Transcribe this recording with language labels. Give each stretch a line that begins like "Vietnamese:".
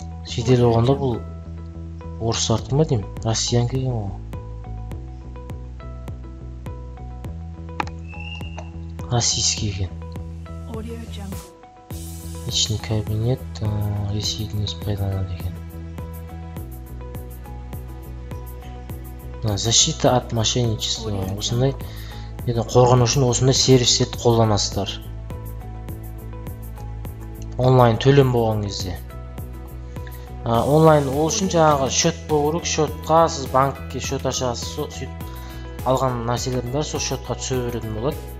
Kazakh: Шетел оғанда бұл орыстардікі ма деймін? Россиян келген ол. Российский екен.
Russian: Личный кабинет
Kazakh: Ресейдің өзі пайдаланады екен.
Russian: Защита от мошенничества.
Kazakh: Осындай қорғану үшін осындай сервистерді қолданасыздар. Онлайн төлем болған кезде. Онлайн ол үшін жаңағы счет болу керек. Счетқа сіз банкке счет ашасыз, сөйтіп алған нәрселердің бәрі сол счетқа түсе беретін болады.